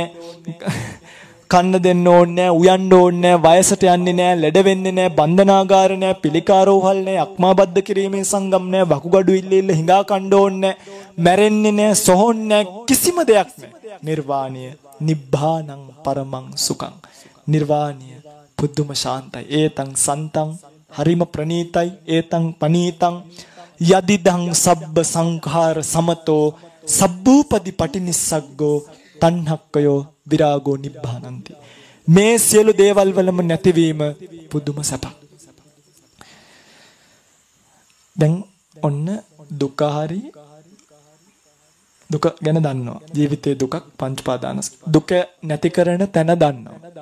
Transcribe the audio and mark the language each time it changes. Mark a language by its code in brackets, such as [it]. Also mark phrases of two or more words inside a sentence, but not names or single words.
[si] කන්න දෙන්න ඕනේ, උයන්න ඕනේ, වයසට යන්නේ නැහැ, ලෙඩ වෙන්නේ නැහැ, බන්ධනාගාර නැහැ, පිළිකාරෝහල් නැහැ, අක්මාබද්ධ කිරීමේ සංගම් නැහැ, වකුගඩු ඉල්ල හිඟා කන්න ඕනේ, මැරෙන්නේ නැහැ, සොහොන්නේ නැහැ, කිසිම දෙයක් නැහැ. නිර්වාණය [pi] නිබ්බානං පරමං සුඛං. [si] නිර්වාණය පුදුම ශාන්තයි. [pi] ඒතං සන්තං [si] හරිම ප්‍රණීතයි. [pi] ඒතං පනීතං යදිදං සබ්බ සංඛාර සමතෝ සබ්බූපදි පටිනිස්සග්ගෝ තණ්හක්කයෝ විරාගෝ නිබ්බානන්ති. [si] මේ සියලු දේවල් වලම නැතිවීම පුදුම සැපක්. දැන් ඔන්න දුක හරි දුක ගැන දන්නවා. ජීවිතයේ දුකක් පංච පාදානස්. දුක නැති කරන තැන දන්නවා.